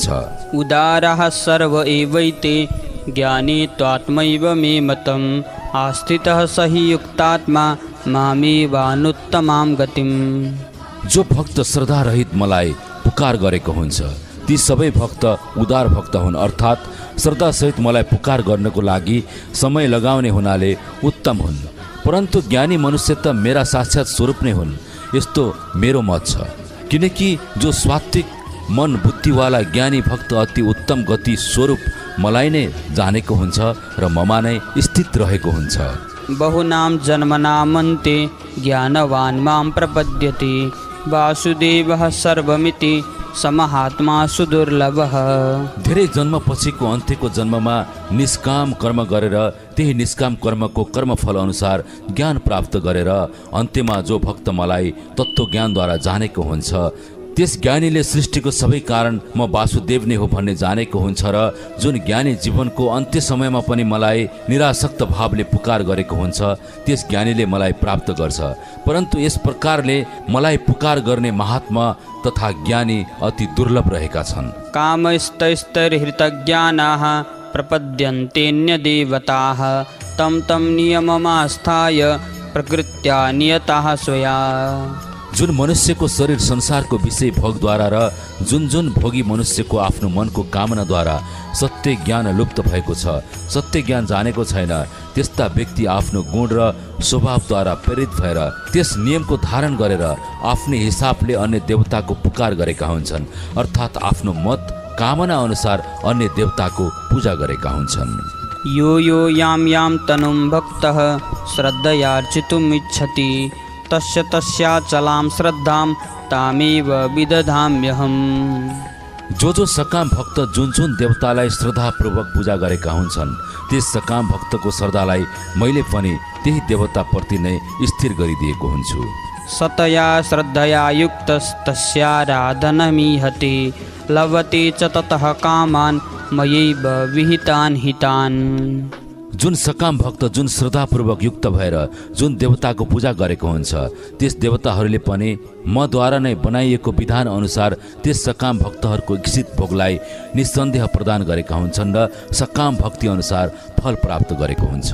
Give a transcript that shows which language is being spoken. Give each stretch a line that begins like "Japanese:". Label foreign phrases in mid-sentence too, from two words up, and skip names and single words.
Sanskrit: उदारः सर्व एवैते ज्ञानी त्वात्मैव मे मतम् आस्थितः सहि युक्तात्मा मामेवानुत्तमां गतिम्।
Nepali: जो भक्त श्रद्धा रहित मलाई पुकार गरेको हुन्छ, ती सबै भक्त उदार भक्त हुन्, अर्थात् श्रद्धा सहित मलाई पुकार गर्नको लागि समय लगाउने हुनाले उत्तम हुन्। परन्तु ज्ञानी मनुष्य त मेरा साक्षात स्वरूप नै हुन्, यस्तो मेरो मत छ। किनकि जो सात्विक मन बुद्धिवाला ज्ञानी भक्त अति उत्तम गति स्वरूप मलाई नै जानेको हुन्छ र ममा नै स्थित रहेको हुन्छ।
Sanskrit: बहुनां जन्मनामन्ते ज्ञानवान् मां प्रपद्यते वासुदेवः सर्वमिति समहात्मा सुदुर्लभः।
Nepali: धेरै जन्म पछिको अन्त्यको जन्ममा निष्काम कर्म गरेर त्यही निष्काम कर्मको कर्मफल अनुसार ज्ञान प्राप्त गरेर अन्त्यमा जो भक्त मलाई तत्त्व ज्ञानद्वारा जानेको हुन्छ, त्यस ज्ञानीले सृष्टिको सबै कारण म वासुदेव नै हो भन्ने जानेको हुन्छ र जुन ज्ञानी जीवनको अन्त्य समयमा पनि मलाई निरासक्त भावले पुकार गरेको हुन्छ, त्यस ज्ञानीले मलाई प्राप्त गर्छ। परन्तु यस प्रकारले मलाई पुकार गर्ने महात्मा तथा ज्ञानी अति दुर्लभ रहेका छन्।
Sanskrit: कामस्तैस्तैर्हृतज्ञानाः प्रपद्यन्तेऽन्यदेवताः तं तं नियममास्थाय प्रकृत्या नियताः स्वया।
Nepali: जुन मनुष्यको शरीर संसारको विषय भोगद्वारा र जुन भोगी मनुष्यको आफ्नो मनको कामनाद्वारा सत्य ज्ञान लुप्त भएको छ, सत्य ज्ञान जानेको छैन, त्यस्ता व्यक्ति आफ्नो गुण र स्वभावद्वारा प्रेरित भएर त्यस नियमको धारण गरेर आफ्नै हिसाबले अन्य देवताको पुकार गरेका हुन्छन्, अर्थात् आफ्नो मत कामना अनुसार अन्य देवताको पूजा गरेका हुन्छन्।
Sanskrit: यो यो यां तनुं भक्तः श्रद्धयार्चितुम् इच्छति तस्य तस्याचलां श्रद्धां तामेव विदधाम्यहम्।
Nepali: जो सकाम भक्त जुन देवतालाई श्रद्धापूर्वक पूजा गरेका हुन्छन्, त्यस सकाम भक्तको श्रद्धालाई मैले पनि त्यही देवताप्रति नै स्थिर गरिदिएको हुन्छु।
Sanskrit: सतया श्रद्धया युक्तस्तस्याराधनमीहते लभते च ततः कामान् मयैव विहितान् हितान्।
Nepali: जुन सकाम भक्त जुन श्रद्धापूर्वक युक्त भएर जुन देवताको पूजा गरेको हुन्छ, त्यस देवताहरूले पनि मद्वारा नै बनाइएको विधान अनुसार त्यस सकाम भक्तहरूको इच्छित भोगलाई निसन्देह प्रदान गरेका हुन्छन् र सकाम भक्ति अनुसार फल प्राप्त गरेको हुन्छ।